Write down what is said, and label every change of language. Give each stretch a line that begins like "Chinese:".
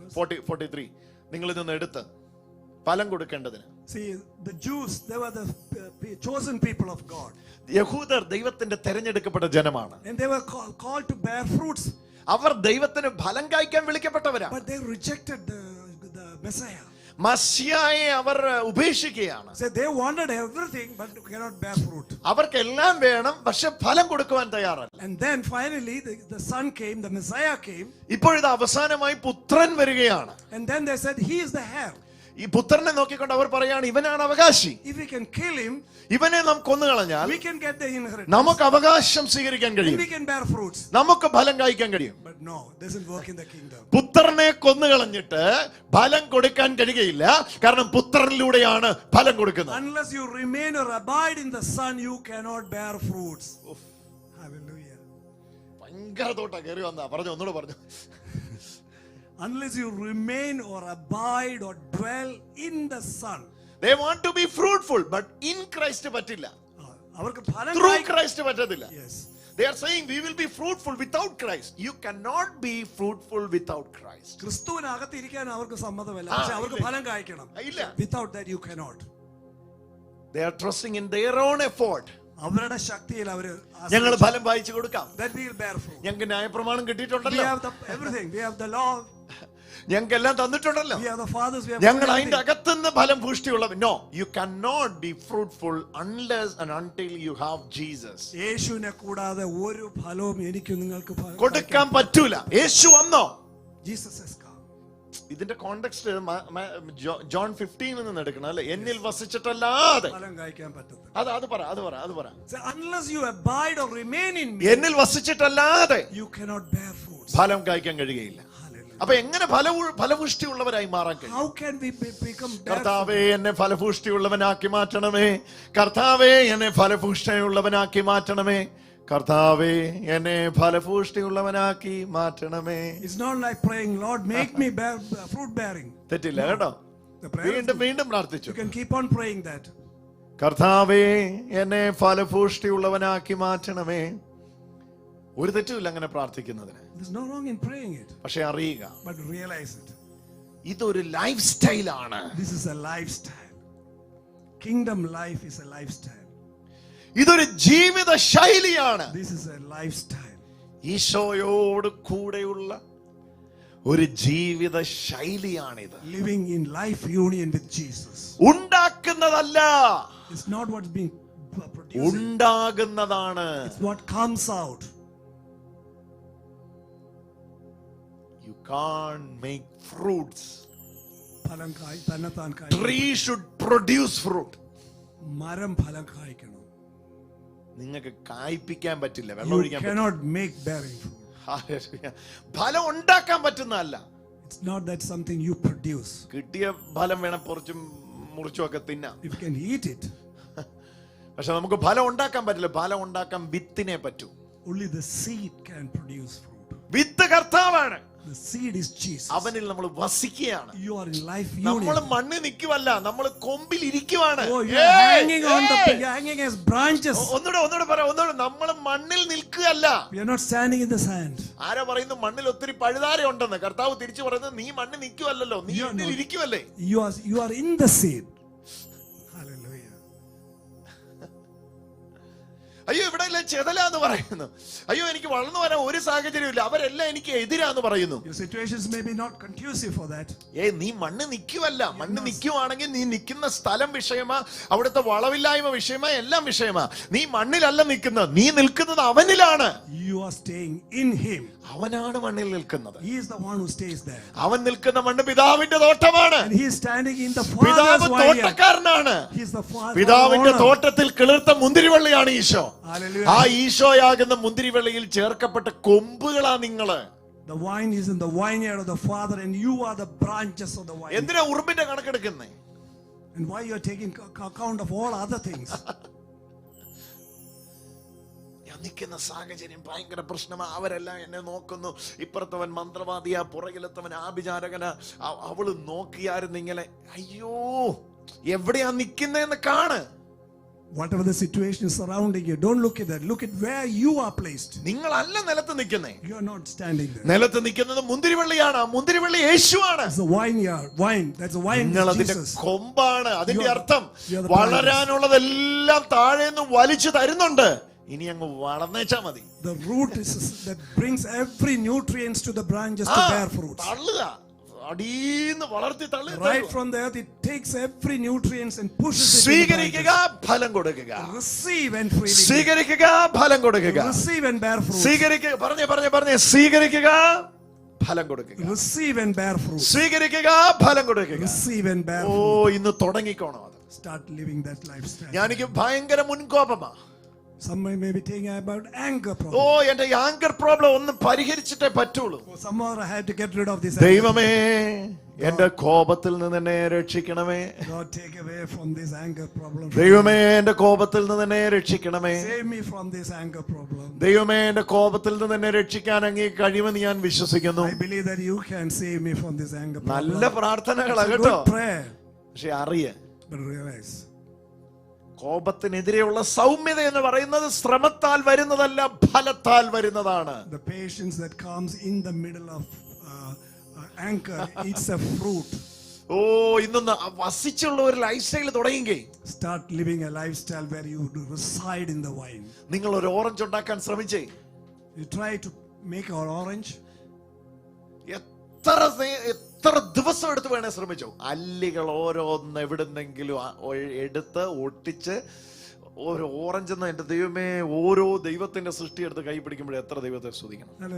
Malayalam: 43 നിങ്ങൾ ഇതൊന്ന് എടുത്ത് ഫലം കൊടുക്കേണ്ടതിന്.
English: See, the Jews, they were the chosen people of God.
Malayalam: യഹൂദർ ദൈവത്തിന്റെ തെരഞ്ഞെടുക്കപ്പെട്ട ജനമാണ്.
English: And they were called to bear fruits.
Malayalam: അവർ ദൈവത്തിന് ഫലം കായ്ക്കാൻ വിളിക്കപ്പെട്ടവരാണ്.
English: But they rejected the Messiah.
Malayalam: മശിയായെ our ഉപേക്ഷിക്കുകയാണ്.
English: So they wanted everything but cannot bear fruit.
Malayalam: അവർക്കെല്ലാം വേണം, പക്ഷെ ഫലം കൊടുക്കുവാൻ തയ്യാറല്ല.
English: And then finally the son came, the Messiah came.
Malayalam: ഇപ്പോഴിത് അവസാനമായി പുത്രൻ വരികയാണ്.
English: And then they said he is the heir.
Malayalam: ഈ പുത്രനെ നോക്കിക്കൊണ്ട് അവർ പറയാണ് ഇവനാണ് അവകാശി.
English: If we can kill him,
Malayalam: ഇവനെ നാം കൊന്നുകളഞ്ഞാൽ
English: we can get the inheritance.
Malayalam: നമുക്ക് അവകാശം സ്വീകരിക്കാൻ കഴിയും.
English: We can bear fruits.
Malayalam: നമുക്ക് ഫലം കായ്ക്കാൻ കഴിയും.
English: But no, doesn't work in the kingdom.
Malayalam: പുത്രനെ കൊന്നുകളഞ്ഞിട്ട് ഫലം കൊടുക്കാൻ കഴിയുകയില്ല. കാരണം പുത്രനിലൂടെയാണ് ഫലം കൊടുക്കുന്നത്.
English: Unless you remain or abide in the son, you cannot bear fruits. Hallelujah.
Malayalam: ഭയങ്കര തോട്ടാ കയറി വന്നാ. പറഞ്ഞു, ഒന്നുകൂടെ പറഞ്ഞു.
English: Unless you remain or abide or dwell in the Son. They want to be fruitful, but in Christ
Malayalam: പറ്റില്ല.
English: Through Christ
Malayalam: പറ്റത്തില്ല.
English: Yes. They are saying we will be fruitful without Christ. You cannot be fruitful without Christ.
Malayalam: ക്രിസ്തുവിനകത്ത് ഇരിക്കാൻ അവർക്ക് സമ്മതമല്ല. പക്ഷേ അവർക്ക് ഫലം കായ്ക്കണം.
English: Without that you cannot. They are trusting in their own effort.
Malayalam: അവരുടെ ശക്തിയിൽ അവര് ഞങ്ങൾ ഫലം വായിച്ചു കൊടുക്കാം.
English: That we will bear fruit.
Malayalam: ഞങ്ങൾക്ക് ന്യായപ്രമാണം കിട്ടിയിട്ടുണ്ടല്ലോ.
English: We have everything. We have the law.
Malayalam: ഞങ്ങൾക്ക് എല്ലാം തന്നിട്ടുണ്ടല്ലോ.
English: We are the fathers. We have
Malayalam: ഞങ്ങൾ അതിന്റെ അകത്തുനിന്ന് ഫലം പുഷ്ടിയുള്ളവൻ.
English: No, you cannot be fruitful unless and until you have Jesus.
Malayalam: യേശുവിനെ കൂടാതെ ഒരു ഫലവും എനിക്ക് നിങ്ങൾക്ക് കൊടുക്കാൻ പറ്റൂല. യേശു വന്നോ?
English: Jesus has come.
Malayalam: ഇതിന്റെ
English: context
Malayalam: ജോൺ 15 നിന്ന് എടുക്കണം അല്ലേ? എന്നിൽ വസിച്ചിട്ടല്ലാതെ ഫലം കായ്ക്കാൻ പറ്റത്തില്ല. അത് പറ.
English: Unless you abide or remain in me,
Malayalam: എന്നിൽ വസിച്ചിട്ടല്ലാതെ
English: you cannot bear fruits.
Malayalam: ഫലം കായ്ക്കാൻ കഴിയുകയില്ല. അപ്പൊ എങ്ങനെ ഫലപുഷ്ടിയുള്ളവരായി മാറാൻ കഴിയും?
English: How can we become?
Malayalam: കർത്താവേ എന്നെ ഫലപുഷ്ടിയുള്ളവനാക്കി മാറ്റണമേ. കർത്താവേ എന്നെ ഫലപുഷ്ടിയുള്ളവനാക്കി മാറ്റണമേ. കർത്താവേ എന്നെ ഫലപുഷ്ടിയുള്ളവനാക്കി മാറ്റണമേ.
English: It's not like praying, Lord, make me bear fruit bearing.
Malayalam: തെറ്റില്ല കേട്ടോ. വീണ്ടും പ്രാർത്ഥിച്ചു.
English: You can keep on praying that.
Malayalam: കർത്താവേ എന്നെ ഫലപുഷ്ടിയുള്ളവനാക്കി മാറ്റണമേ. ഒരു തെറ്റുമില്ല അങ്ങനെ പ്രാർത്ഥിക്കുന്നതിന്.
English: There's no wrong in praying it.
Malayalam: പക്ഷെ അറിയുക,
English: but realize it.
Malayalam: ഇതൊരു
English: Life സ്റ്റൈലാണ്. This is a lifestyle. Kingdom life is a lifestyle.
Malayalam: ഇതൊരു ജീവിത ശൈലിയാണ്.
English: This is a lifestyle.
Malayalam: ഈശോയോട് കൂടെയുള്ള ഒരു ജീവിത ശൈലിയാണിത്.
English: Living in life union with Jesus.
Malayalam: ഉണ്ടാക്കുന്നതല്ല,
English: It's not what's being produced.
Malayalam: ഉണ്ടാകുന്നതാണ്.
English: It's what comes out. You can't make fruits.
Malayalam: ഫലം തന്നെത്താൻ
English: Tree should produce fruit.
Malayalam: മരം ഫലം കായ്ക്കണം. നിങ്ങൾക്ക് കായ്പിക്കാൻ പറ്റില്ല, വെള്ളം
English: You
Malayalam: ഒഴിക്കാൻ പറ്റില്ല.
English: cannot make bearing fruit.
Malayalam: Hallelujah. ഫലം ഉണ്ടാക്കാൻ പറ്റുന്നതല്ല.
English: It's not that something you produce.
Malayalam: കിട്ടിയ ഫലം വേണം പൊറിച്ചും മുറിച്ചും ഒക്കെ തിന്നാം.
English: If you can eat it,
Malayalam: പക്ഷെ നമുക്ക് ഫലം ഉണ്ടാക്കാൻ പറ്റില്ല. ഫലം ഉണ്ടാക്കാൻ വിത്തിനെ പറ്റൂ.
English: only the seed can produce fruit.
Malayalam: വിത്ത് കർത്താവാണ്.
English: The seed is Jesus.
Malayalam: അവനിൽ നമ്മൾ വസിക്കുകയാണ്.
English: You are in life
Malayalam: നമ്മൾ
English: union.
Malayalam: മണ്ണിൽ നിൽക്കുവല്ല, നമ്മൾ കൊമ്പിൽ ഇരിക്കുവാണ്.
English: Oh, you are hanging on the, you are hanging as branches.
Malayalam: ഒന്നുകൂടെ പറയാം, നമ്മൾ മണ്ണിൽ നിൽക്കുകയല്ല.
English: We are not standing in the sand.
Malayalam: ആരാ പറയുന്നു മണ്ണിൽ ഒത്തിരി പഴുതാര ഉണ്ടെന്ന്? കർത്താവ് തിരിച്ചു പറയുന്നത്, നീ മണ്ണിൽ നിൽക്കുവല്ലോ, നീ എന്നിൽ ഇരിക്കുവല്ലേ.
English: You are in the seed. Hallelujah.
Malayalam: അയ്യോ ഇവിടെ എല്ലാം ചെതലാന്ന് പറയുന്നു. അയ്യോ എനിക്ക് വളർന്നു വരാൻ ഒരു സാഹചര്യമില്ല, അവരെല്ലാം എനിക്ക് എതിരാന്ന് പറയുന്നു.
English: Your situations may be not conducive for that.
Malayalam: നീ മണ്ണ് നിൽക്കുവല്ല. മണ്ണ് നിൽക്കുവാണെങ്കിൽ നീ നിൽക്കുന്ന സ്ഥലം വിഷയമാ, അവിടുത്തെ വളവില്ലായ്മ വിഷയമാ, എല്ലാം വിഷയമാ. നീ മണ്ണിലല്ല നിൽക്കുന്നത്, നീ നിൽക്കുന്നത് അവനിലാണ്.
English: You are staying in him.
Malayalam: അവനാണ് മണ്ണിൽ നിൽക്കുന്നത്.
English: He is the one who stays there.
Malayalam: അവൻ നിൽക്കുന്ന മണ്ണ് പിതാവിന്റെ തോട്ടമാണ്.
English: And he is standing in the
Malayalam: പിതാവ്
English: Father's vineyard.
Malayalam: തോട്ടക്കാരനാണ്.
English: He is the Father.
Malayalam: പിതാവിന്റെ തോട്ടത്തിൽ കിളിർത്ത മുന്തിരിവള്ളിയാണ് ഈശോ.
English: Hallelujah.
Malayalam: ആ ഈശോയാകുന്ന മുന്തിരിവള്ളിയിൽ ചേർക്കപ്പെട്ട കൊമ്പുകളാ നിങ്ങള്.
English: The vine is in the vineyard of the Father, and you are the branches of the vine.
Malayalam: എന്തിനാ ഉറുമ്പിന്റെ കണക്കെടുക്കുന്നേ?
English: And why you are taking account of all other things?
Malayalam: ഞാൻ നിൽക്കുന്ന സാഹചര്യം ഭയങ്കര പ്രശ്നമാ. അവരെല്ലാം എന്നെ നോക്കുന്നു. ഇപ്പുറത്തവൻ മന്ത്രവാദിയാ, പുറകിലത്തവൻ ആഭിചാരകനാ. അവള് നോക്കിയായിരുന്നു ഇങ്ങനെ. അയ്യോ, എവിടെയാ നിൽക്കുന്നതെന്ന് കാണ്.
English: Whatever the situation is surrounding you, don't look at that. Look at where you are placed.
Malayalam: നിങ്ങളല്ല നിലത്ത് നിൽക്കുന്നേ.
English: You are not standing there.
Malayalam: നിലത്ത് നിൽക്കുന്നത് മുന്തിരിവള്ളിയാണ്. മുന്തിരിവള്ളി യേശുവാണ്.
English: It's the vineyard, vine. That's the vine.
Malayalam: നിങ്ങൾ അതിന്റെ
English: Jesus.
Malayalam: കൊമ്പാണ്. അതിന്റെ അർത്ഥം
English: you are the
Malayalam: വളരാനുള്ളതെല്ലാം താഴേന്ന് വലിച്ചു തരുന്നുണ്ട്. ഇനി അങ്ങ് വളർന്നേച്ചാ മതി.
English: The root is that brings every nutrients to the branches to bear fruits.
Malayalam: തള്ളുക, അടീന്ന് വളർത്തി തള്ളി.
English: Right from the earth, it takes every nutrients and pushes it.
Malayalam: സ്വീകരിക്കുക, ഫലം കൊടുക്കുക.
English: Receive and freely.
Malayalam: സ്വീകരിക്കുക, ഫലം കൊടുക്കുക.
English: Receive and bear fruit.
Malayalam: സ്വീകരിക്കുക, പറഞ്ഞേ സ്വീകരിക്കുക, ഫലം കൊടുക്കുക.
English: Receive and bear fruit.
Malayalam: സ്വീകരിക്കുക, ഫലം കൊടുക്കുക.
English: Receive and bear oh, fruit.
Malayalam: ഇന്ന് തുടങ്ങിക്കോണം അത്.
English: Start living that lifestyle.
Malayalam: ഞാനെനിക്ക് ഭയങ്കര മുൻകോപമാ.
English: Some may be thinking about anger problem.
Malayalam: ഓ, എന്റെ
English: anchor problem
Malayalam: ഒന്ന് പരിഹരിച്ചിട്ടേ പറ്റുള്ളൂ.
English: Somehow I had to get rid of this.
Malayalam: ദൈവമേ, എന്റെ കോപത്തിൽ നിന്ന് എന്നെ രക്ഷിക്കണമേ.
English: God, take away from this anger problem.
Malayalam: ദൈവമേ, എന്റെ കോപത്തിൽ നിന്ന് എന്നെ രക്ഷിക്കണമേ.
English: Save me from this anger problem.
Malayalam: ദൈവമേ, എന്റെ കോപത്തിൽ നിന്ന് എന്നെ രക്ഷിക്കാൻ അങ്ങേക്ക് കഴിയുമെന്ന് ഞാൻ വിശ്വസിക്കുന്നു.
English: I believe that you can save me from this anger problem.
Malayalam: നല്ല പ്രാർത്ഥനകളാ
English: It's a
Malayalam: കേട്ടോ.
English: good prayer.
Malayalam: പക്ഷെ അറിയേ,
English: But realize,
Malayalam: കോപത്തിനെതിരെയുള്ള സൗമ്യത എന്ന് പറയുന്നത് ശ്രമത്താൽ വരുന്നതല്ല, ഫലത്താൽ വരുന്നതാണ്.
English: the patience that comes in the middle of anger, it's a fruit.
Malayalam: ഓ, ഇന്നൊന്ന് വസിച്ചുള്ള ഒരു
English: life style
Malayalam: തുടങ്ങിക്കേ.
English: Start living a lifestyle where you reside in the vine.
Malayalam: നിങ്ങൾ ഒരു ഓറഞ്ച് ഉണ്ടാക്കാൻ ശ്രമിച്ചേ.
English: You try to make an orange.
Malayalam: എത്ര ദിവസം എടുത്ത് വേണേ ശ്രമിച്ചോ. അല്ലികൾ ഓരോന്ന് എവിടുന്നെങ്കിലും എടുത്ത് ഒട്ടിച്ച് ഒരു ഓറഞ്ച് എന്ന എന്റെ ദൈവമേ, ഓരോ ദൈവത്തിന്റെ സൃഷ്ടി എടുത്ത് കൈ പിടിക്കുമ്പോഴേ എത്ര ദൈവത്തെ സ്തുതിക്കണം.